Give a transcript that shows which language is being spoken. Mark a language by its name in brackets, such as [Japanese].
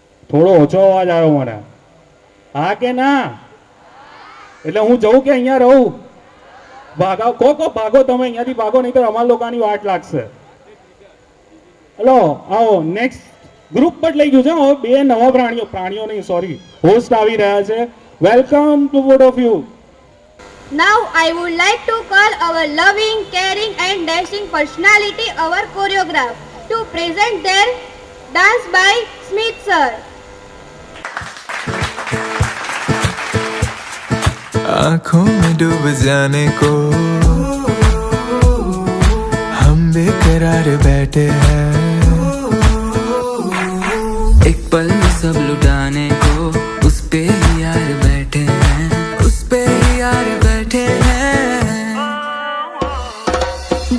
[Gujarati] થોડો ઓછો અવાજ આવ્યો મને. હા કે ના? એટલે હું જઉં કે અહીંયા રહું? ભાગો કો ભાગો તમે અહીંયાથી ભાગો, નહીં તો અમારા લોકોની વાટ લાગશે. હલો આવો. નેક્સ્ટ ગ્રુપ બદલાઈ ગયું છે. હવે બે નવા પ્રાણીઓ નહીં સોરી હોસ્ટ આવી રહ્યા છે. [English] Welcome to both of you. Now I would like to call our loving, caring and dashing personality, our choreograph, to present their dance by Smith sir. [Hindi] आँखों में डूब जाने को हम बेकरार बैठे हैं, एक पल में सब लुटाने को उस पे ही यार बैठे हैं, उस पे ही यार बैठे हैं।